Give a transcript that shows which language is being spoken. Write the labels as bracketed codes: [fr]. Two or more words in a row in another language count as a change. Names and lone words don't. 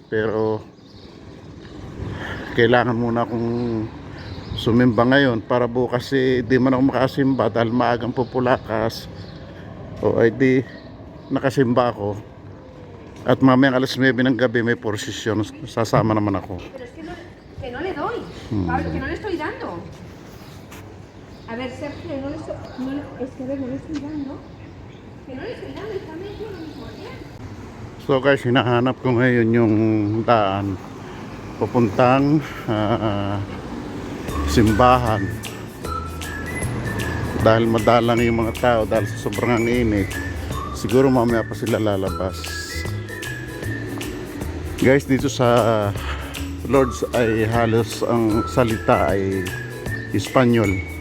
[tl] Pero kailangan muna akong sumimba ngayon para bukas di man ako makasimba dahil maagang pupulakas. O ay di nakasimba ako. At mamayang alas 9 ng gabi may prosesyon, sasama naman ako. [es] Que no le doy, Pablo, que no le estoy dando. A ver, Sergio, no le estoy, es que a ver, no le estoy dando. Que no le estoy dando, está metido en lo mismo día. [en] So guys, [tl] hinahanap ko ngayon yung daan papuntang simbahan. Dahil madalang yung mga tao dahil sa sobrang init. Siguro mamaya pa sila lalabas. Guys, dito sa Lords ay halos ang salita ay Espanyol.